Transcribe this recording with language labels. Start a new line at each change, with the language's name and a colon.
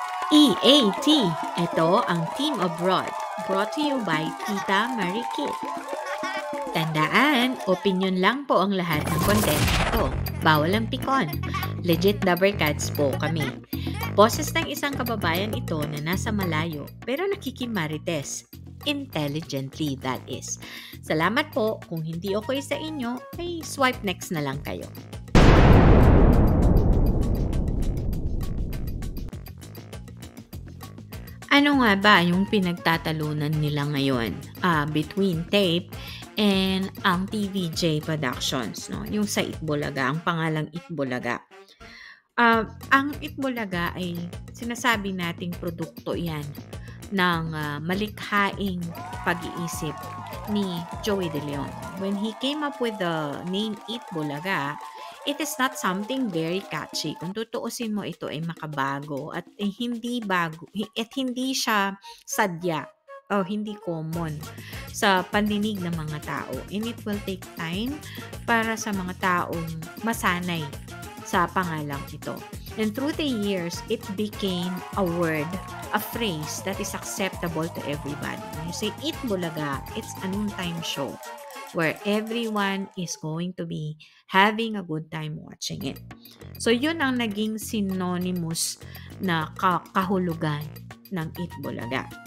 Filipino: EAT, ito ang Team Abroad,
English: brought to you by
Filipino: Tita Marikit. Tandaan, opinion lang po ang lahat ng content ito. Bawal ang pikon. Legit Dabarkads po kami. Boses ng isang kababayan ito na nasa malayo pero nakikimarites.
English: Intelligently, that is.
Filipino: Salamat po. Kung hindi okay sa inyo, ay swipe next na lang kayo. Ano nga ba yung pinagtatalunan nila ngayon between tape and ang TVJ Productions, no? Yung sa Itbulaga, ang pangalang Itbulaga. Ang Itbulaga ay sinasabi nating produkto yan ng malikhaing pag-iisip ni Joey De Leon.
English: When he came up with the name Itbulaga, it is not something very catchy.
Filipino: Kung tutuusin mo, ito ay makabago at hindi bago at hindi siya sadya o hindi common sa pandinig ng mga tao.
English: And it will take time
Filipino: para sa mga taong masanay sa pangalang ito.
English: And through the years, it became a word, a phrase that is acceptable to everybody. When you say Itbulaga, it's a noontime show where everyone is going to be having a good time watching it.
Filipino: So, yun ang naging synonymous na kahulugan ng Itbulaga.